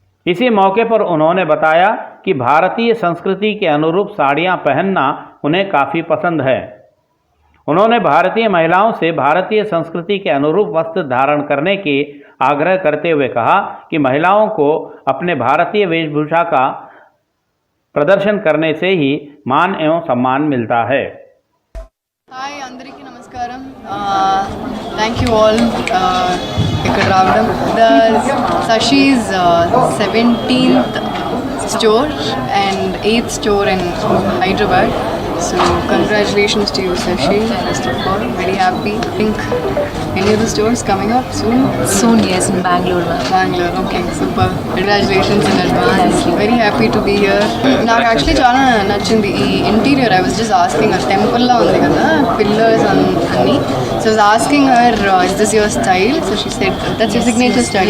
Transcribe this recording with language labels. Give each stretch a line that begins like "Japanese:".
Hindi: इसी मौके पर उन्होंने बताया कि भारतीय संस्कृति के अनुरूप साड़ियां पहनना उन्हें काफ़ी पसंद है। उन्होंने भारतीय महिलाओं से भारतीय संस्कृति के अनुरूप वस्त्र धारण करने के आग्रह करते हुए कहा कि महिलाओं को अपने भारतीय वेशभूषा का प्रदर्शन करने से ही मान एवं सम्मान मिलता है।
English: hi
Telugu: అందరికీ నమస్కారం
English: thank you all
Telugu: ఇక్కడ రావడం
English: The Sashi's 17th store and 8th store in Hyderabad so congratulations to you Sashi first of all very happy I think any of the stores coming up soon yes, in Bangalore. okay super congratulations in advance very happy to be here
Telugu: నాకు actually చాలా నచ్చింది ఈ interior
English: I was just asking a temple
Telugu: లా ఉంది కదా
English: pillars
Telugu: అన్ని
English: so I was asking her is this your style so she said that's your signature style